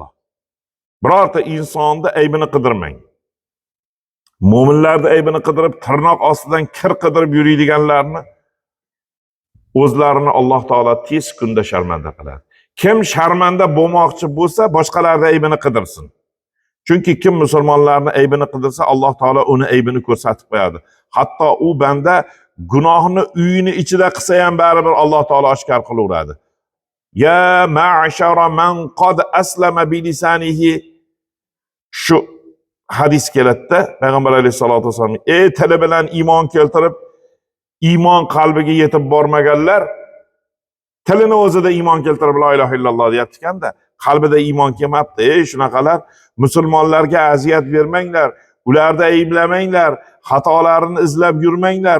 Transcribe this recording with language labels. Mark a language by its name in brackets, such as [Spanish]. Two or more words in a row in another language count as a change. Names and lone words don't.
[Uzbek] Birorta insonni aybini qidirmang. Mo'minlarning aybini qidirib, tirnoq ostidan kir qidirib yuradiganlarni o'zlarini Alloh taolo tez kunda sharmanda qiladi. Kim sharmanda bo'lmoqchi bo'lsa, boshqalarning aybini qidirsin. Chunki kim musulmonlarning aybini qidirsa, Alloh taolo uni aybini ko'rsatib qo'yadi. Hatto u banda gunohni uyini ichida qilsa ham baribir Alloh taolo oshkor qilaveradi. [Arabic] يا معشر من قد أسلم بلسانه, [Uzbek] shu hadis keladi. Payg'ambar [Arabic] عليه الصلاة وسلم [Uzbek] tili bilan iymon keltirib, iymon qalbiga yetib bormaganlar tilini o'zida iymon keltirib [Arabic] لا إله إلا الله [Uzbek] deyotganda, qalbida iymon kelmabdi. Shunaqalar musulmonlarga aziyat bermanglar, ularni ayblamanglar, xatolarini izlab yurmanglar.